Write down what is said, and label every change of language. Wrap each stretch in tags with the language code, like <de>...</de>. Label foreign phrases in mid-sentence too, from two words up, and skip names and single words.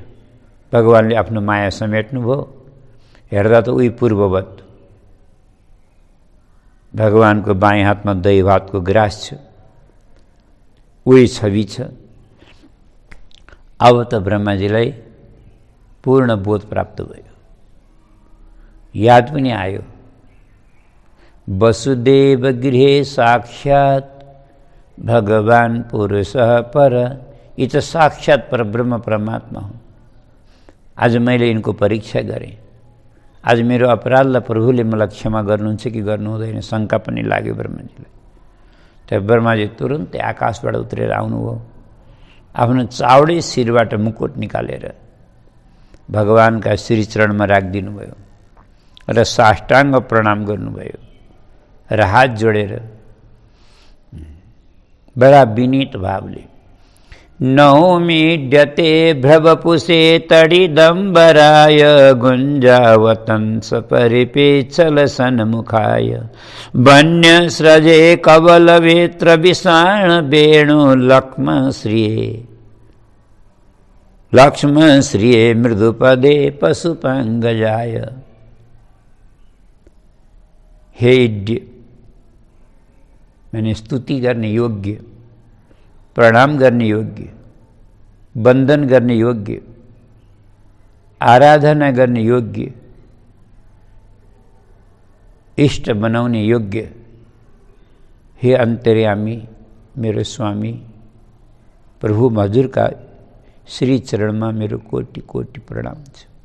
<ne>भगवानले आफ्नो माया समेट्नुभयो, हेर्दा त उही पूर्ववत भगवानको बाएँ हातमा दही भातको ग्रास छ, उही छवि छ। अब त ब्रह्माजीलाई पूर्ण बोध प्राप्त भयो, याद पनि आयो,</ne> <sa>वसुदेव गृहे साक्षात भगवान पुरुषः पर।</sa> <ne>यी त साक्षात परब्रह्म परमात्मा हुन्। आज मैले यिनको परीक्षा गरेँ, आज मेरो अपराधलाई प्रभुले मलाई क्षमा गर्नुहुन्छ कि गर्नु हुँदैन, शङ्का पनि लाग्यो ब्रह्माजीलाई। त्यहाँ ब्रह्माजी तुरुन्तै आकाशबाट उत्रेर आउनुभयो, आफ्नो चाउडै शिरबाट मुकुट निकालेर भगवानका श्रीचरणमा राखिदिनु भयो र साष्टाङ्ग प्रणाम गर्नुभयो र हात जोडेर बडा विनीत भावले,</ne> <sa>नौमीड्यते भ्रवपुषे तडिदम्बराय गुञ्जावतंस परिपेच्छल सन्मुखाय वन्यस्रजे कवलवेत्र विषाण वेणु लक्ष्म श्रिये मृदुपदे पशुपङ्गजाय।</sa> <ne>हे इड्य मैंने स्तुति गर्ने योग्य, प्रणाम गर्ने योग्य, वन्दन गर्ने योग्य, आराधना गर्ने योग्य, इष्ट बनाउने योग्य हे अन्तर्यामी मेरो स्वामी प्रभु हजुरका श्री चरणमा मेरो कोटि कोटि प्रणाम छ।</ne>